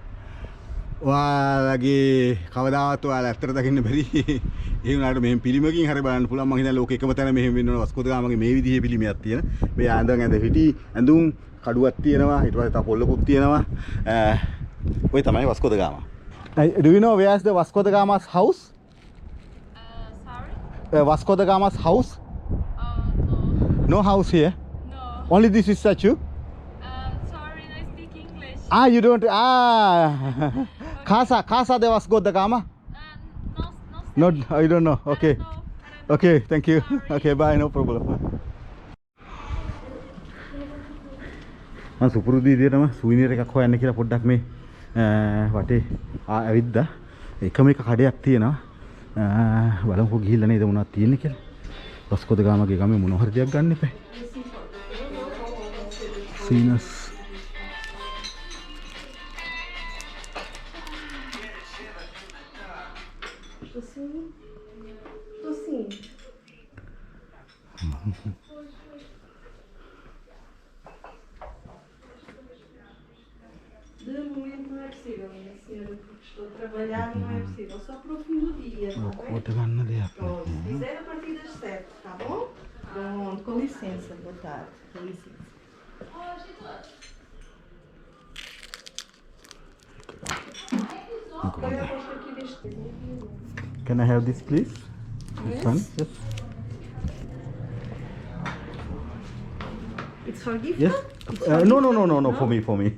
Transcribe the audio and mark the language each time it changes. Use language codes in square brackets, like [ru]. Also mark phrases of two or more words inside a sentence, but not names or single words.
[si] ඔයාලගේ කවදාවත් ඔයාලා ඇත්තට දකින්න බැරි. ඒ වුණාට මෙහෙම පිළිමකින් හරි බලන්න පුළුවන්. මම හිතන්නේ ලෝකෙ එකම තැන මෙහෙම වෙන්න ඕන වස්කෝ ද ගාමගේ මේ විදිහේ පිළිමයක් තියෙන. මේ ඇඳ හිටි ඇඳුම් කඩුවක් තියෙනවා. ඊට පස්සේ තව පොල්ලකුත් තියෙනවා. ඔය තමයි වස්කෝ ද ගාම. [en] Do you know where is the Vasco da Gama's house? Sorry? Vasco da Gama's house? No. No house here? No. Only this is statue? Sorry, I speak English. You don't. [pt] Casa de Vasco da Gama? [en] No. No, I don't know. Okay. No. Okay, thank you. Sorry. Okay, bye, no problem. [si] මම සුපුරුදු විදිහටම සුවිනීර් එකක් හොයන්න කියලා පොඩ්ඩක් මේ වටේ ඇවිද්දා. එකම එක කඩයක් තියෙනවා. බලමුකෝ ගිහිල්ලා නේද මොනවද තියෙන්නේ කියලා. වස්කෝ ද ගාමගේ ගමේ මොන හරි දෙයක් ගන්න එපා. සීනස් [pt] Tô sim. De momento não é possível, minha senhora, porque estou a trabalhar e não é possível. Só para o fim do dia, está bem? [si] කොට ගන්න දෙයක් [pt] Pronto, se quiser a partir das 7, tá bom? Pronto, com licença, boa tarde. Com licença. Olha, eu gosto aqui deste. [en] Can I have this please? This one? Yes. It's for gift? Yes. No, for me.